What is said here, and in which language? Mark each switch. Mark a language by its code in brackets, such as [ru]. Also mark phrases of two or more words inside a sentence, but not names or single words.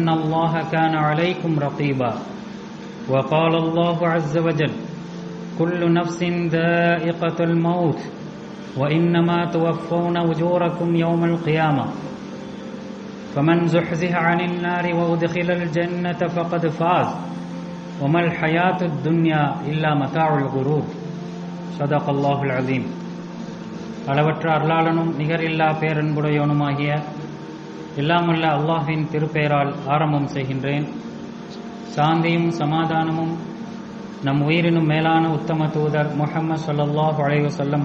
[ar] الله كان عليكم رقيبا وقال الله عز وجل كل نفس ذائقة الموت وإنما توفون أجوركم يوم القيامة فمن زحزح عن النار وأدخل الجنة فقد فاز وما الحياة الدنيا إلا متاع الغرور صدق الله العظيم. [ta] அளவற்ற அருளாளனும் நிகரில்லா பேரன்புடையவனுமாகிய எல்லாமல்ல அல்லாஹ்வின் திருப்பெயரால் ஆரம்பம் செய்கின்றேன். சாந்தியும் சமாதானமும் நம் உயிரினும் மேலான உத்தம தூதர் முஹம்மது [ar] صلى الله عليه وسلم